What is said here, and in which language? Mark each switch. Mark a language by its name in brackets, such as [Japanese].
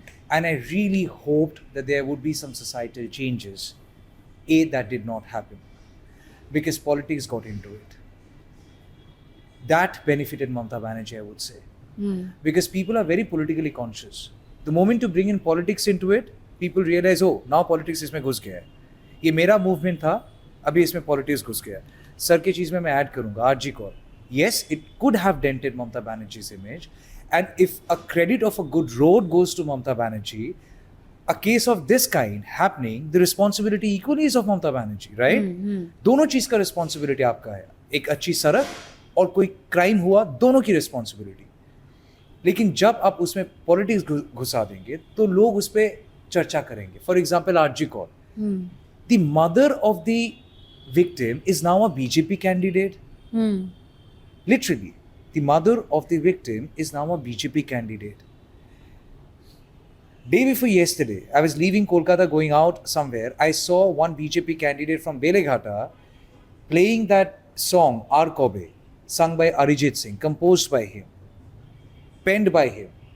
[English] And I really hoped that there would be some societal changes. That did not happen because politics got into it. That benefited Mamata Banerjee, I would say. Because people are very politically conscious. The moment you bring in politics into it, people realize, oh, now politics [Hindi] इसमें घुस गया है. ये मेरा movement था, अभी इसमें politics घुस गया. सर की चीज़ में मैं ऐड करूँगा RG Kaur. [English] Yes, it could have dented Mamata Banerjee's image, and if a credit of a good road goes to Mamata Banerjee, a case of this kind happening, the responsibility equally is of Mamata Banerjee, right? [Hindi] दोनों चीज़ का responsibility आपका है. एक अच्छी सड़क और कोई crime हुआ, दोनों की responsibility. लेकिन जब आप उसमें पॉलिटिक्स घुसा देंगे तो लोग उस पर चर्चा करेंगे. [English] For example RG Kar, the mother of the victim is now a BJP candidate. Literally, the mother of the victim is now a BJP candidate. Day before yesterday, I was leaving Kolkata going out somewhere. I saw one BJP candidate from Beleghata playing that song, Aar Kobe, sung by Arijit Singh, composed by him, penned by him.